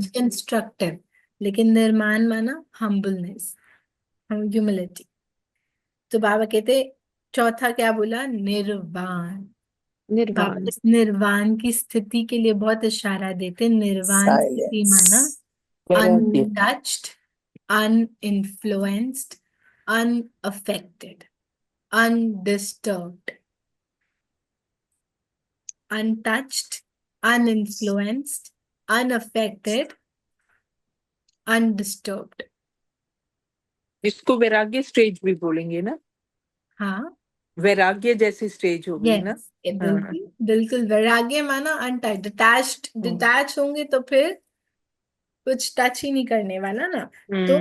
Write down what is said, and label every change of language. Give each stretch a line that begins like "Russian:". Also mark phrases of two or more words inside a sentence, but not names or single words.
Hindi: कुछ कंस्ट्रक्टिव, लेकिन निर्माण माना
English: humbleness, humility.
Hindi: तो बाबा कहते चौथा क्या बोला, निर्वाण। बाबा निर्वाण। इस निर्वाण की स्थिति के लिए बहुत इशारा देते, निर्वाण स्थिति माना Silence. वैराग्य।
English: untouched, uninfluenced, unaffected, undisturbed, untouched, uninfluenced, unaffected, undisturbed।
Hindi: इसको वैराग्य स्टेज भी बोलेंगे ना, हाँ, वैराग्य जैसी स्टेज हो गई ना। यस, हाँ, बिल्कुल बिल्कुल, वैराग्य माना
English: untouched, detached,
Hindi: डिटैच होंगे तो फिर कुछ टच ही नहीं करने वाला ना। तो